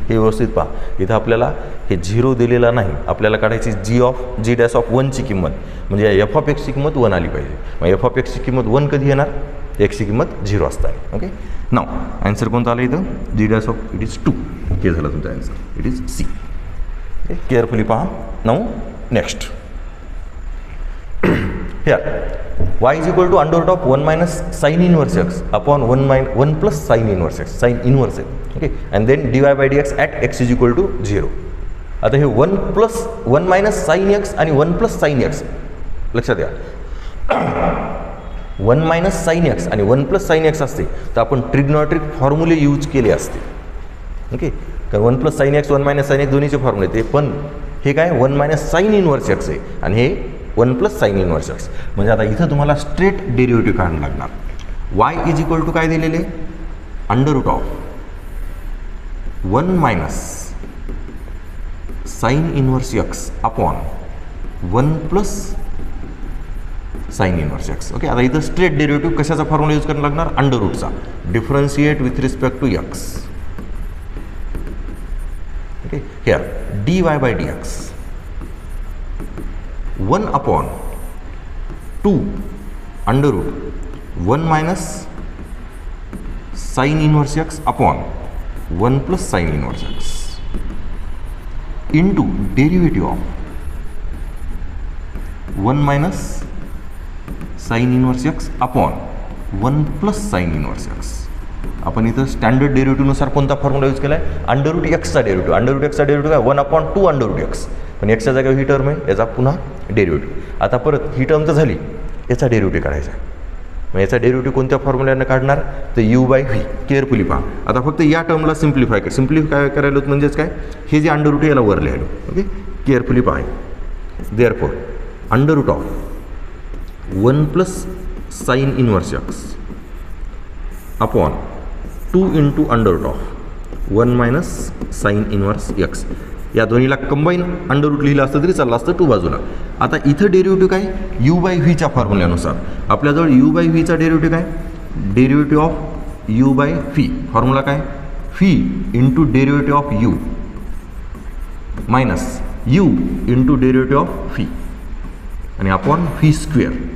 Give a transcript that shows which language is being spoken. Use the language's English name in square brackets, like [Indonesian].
[Marathi] हे व्यवस्थित पहा, इथं आपल्याला हे 0 दिलेला नाही, आपल्याला काढायची जी डॅश ऑफ 1ची किंमत. म्हणजे एफ ऑफ एक्सची किंमत 1 आली पाहिजे. मग एफ ऑफ एक्सची किंमत 1 कधी येणार, एक्सची किंमत 0 असताना. ओके, नाव आन्सर कोणतं आलं इथं, [English] G dash of it is 2. [Marathi] हे झालं तुमचं answer, [English] It is C. [Marathi] Carefully पहा. [English] Now next, here y is equal to under root of 1 minus sin inverse x upon 1 plus sin inverse x, sin inverse x. Okay, and then dy by dx at x is equal to 0. [Marathi] आता हे 1 minus sin x आणि 1 plus sin x लक्षात घ्या. 1 minus sin x आणि 1 plus sin x असते तर आपण trigonometric फॉर्म्युले use केले असते. ओके, कारण 1 plus sin x 1 minus sin x दोन्हीचे फॉर्म्युले ते, पण हे काय 1 minus sin inverse x आहे आणि हे 1 plus sin inverse x. म्हणजे आता इथं तुम्हाला स्ट्रेट डेरिव्हेटिव्ह काढायला लागणार. y इज इक्वल टू काय दिलेले, [English] Under root of 1 minus sin inverse x upon 1 plus sine inverse x. [Marathi] Okay, आता इथं स्ट्रेट डेरिव्हेटिव्ह कशाचा फॉर्म्युला यूज करायला लागणार? Under रूटचा. [English] Differentiate with respect to x. Okay, here dy by dx 1/2 under root 1 minus sine inverse x upon 1 plus sine inverse x into derivative of 1 minus sine inverse x upon 1 plus sine inverse x. [Marathi] आपण इथं standard डेरिव्हेटिव्हनुसार कोणता formula use केला आहे? Under route एक्सचा derivative. Under route एक्सचा derivative काय? 1/2 under route x. पण एक्सच्या जागेवर ही टर्म आहे, याचा पुन्हा डेरिव्हेटिव्ह. आता परत ही टर्म तर झाली, याचा डेरिव्हेटिव्ह काढायचा आहे. मग याचा डेरिव्हेटिव्ह कोणत्या फॉर्म्युल्यानं काढणार? तर यू बाय व्ही. केअरफुली पहा. आता फक्त या टर्मला सिम्प्लिफाय करायला म्हणजेच काय, हे जे अंडर रूट आहे याला वर लिहायलो. ओके, केअरफुली पहा. [English] Therefore under root of 1 plus sine inverse x upon 2 into under root of 1 minus sine inverse x. [Marathi] या दोन्हीला कंबाईन अंडर रूट लिहिलं असतं तरी चाललं असतं 2 बाजूला. आता इथं डेरिव्हेटिव्ह काय? यू बाय व्हीच्या फॉर्म्युल्यानुसार आपल्याजवळ यू बाय व्हीचा डेरिव्हेटिव्ह काय? [English] Derivative of u by v. [Marathi] Formula काय? [English] V into derivative of u minus u into derivative of v आणि upon v square.